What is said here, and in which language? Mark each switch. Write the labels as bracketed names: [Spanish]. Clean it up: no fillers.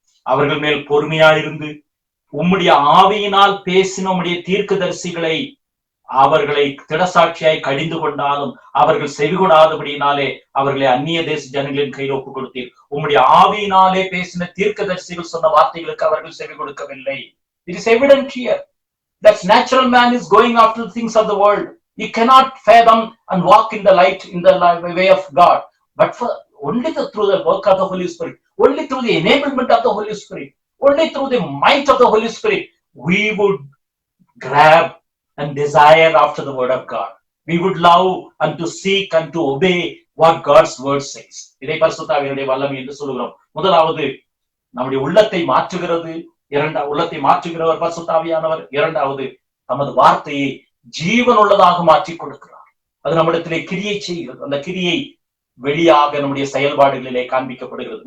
[Tamil] அவர்கள் மேல் பொறுமையாயிருந்து உம்முடைய ஆவியினால் பேசின உம்முடைய தீர்க்கதரிசிகளை அவர்களை திடசாட்சியாய் கடிந்து கொண்டாலும் அவர்கள் செவிகொடாதபடியினாலே அவர்களை அந்நிய தேச ஜனங்களின் கையில் ஒப்புக் கொடுத்தீர். உம்முடைய ஆவியினாலே பேசின தீர்க்கதரிசிகள் சொன்ன வார்த்தைகளுக்கு அவர்கள் செவி கொடுக்கவில்லை. [English] It is evident here that natural man is going after the things of the world. He cannot fathom and walk in the light, in the way of God. But only through the work of the Holy Spirit, only through the enablement of the Holy Spirit, only through the might of the Holy Spirit, we would grab and desire after the word of God. We would love and to seek and to obey what God's word says. [Tamil] இதை பரிசுத்த ஆவியினுடைய வல்லமை என்று சொல்கிறோம். முதலாவது நம்முடைய உள்ளத்தை மாற்றுகிறது. உள்ளத்தை மாற்றுகிறவர் பரிசுத்த ஆவியானவர். இரண்டாவது நமது வார்த்தையை ஜீவன் உள்ளதாக மாற்றி கொடுக்கிறார். அது நம்மிடத்திலே கிரியை செய்கிறது. அந்த கிரியை வெளியாக நம்முடைய செயல்பாடுகளிலே காண்பிக்கப்படுகிறது.